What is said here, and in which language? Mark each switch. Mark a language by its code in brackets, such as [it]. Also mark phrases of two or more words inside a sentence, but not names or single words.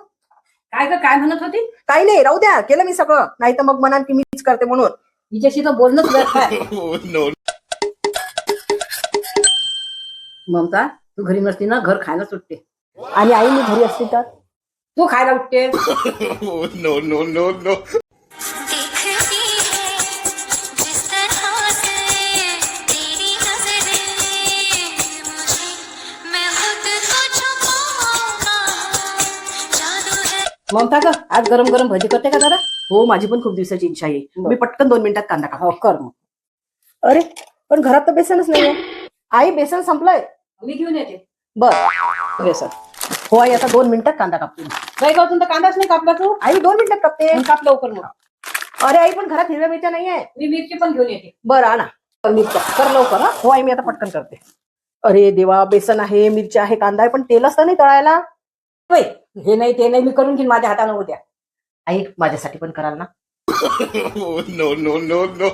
[mr] काय गं, काय म्हणत होती? काही नाही, राहू द्या, केलं मी सगळं. नाही तर मग म्हणाल की मीच करते म्हणून. हिच्याशी तर बोलणंच व्यर्थ आहे. [en] Oh, no. [mr] ममता, तू घरी नसती ना घर खायला सुटते. आणि आई मी घरी असते तर तू खायला उठते. [en] Oh, no, no, no, no. [hi] देखती है जिस तरह से तेरी नजरें मुझे, मैं खुद को छुपाऊंगा, जादू है। [mr] ममता ग, आज गरम गरम भजी करते का जरा? हो, माझी पण खूप दिवसाची इच्छा आहे. मी पटकन 2 मिनिटात कांदा हो, कापते. कर मग. अरे पण घरात तर बेसनच नाहीये. आई, बेसन संपलंय. मी घेऊन येते. बर बेसन. हो आई, आता 2 मिनिटात कांदा कापते. नाही का, अजून तर कांदाच नाही कापला तू. आई 2 मिनिटात कापते. मग काप लवकर मग. अरे आई, पण घरात हिरव्या मिरच्या नाहीये. मी मिरची पण घेऊन येते. बरं आणा. तर मिरच्या कर लवकर. हा, हो आई, मी आता पटकन करते. अरे देवा, बेसन आहे, मिरच्या आहे, कांदा आहे, पण तेल असतं नाही तळायला. होय, हे नाही ते नाही, मी करून घेईन माझ्या हाताने उद्या. आई, माझ्यासाठी पण कराल ना? [en] Oh, no, no, no, no.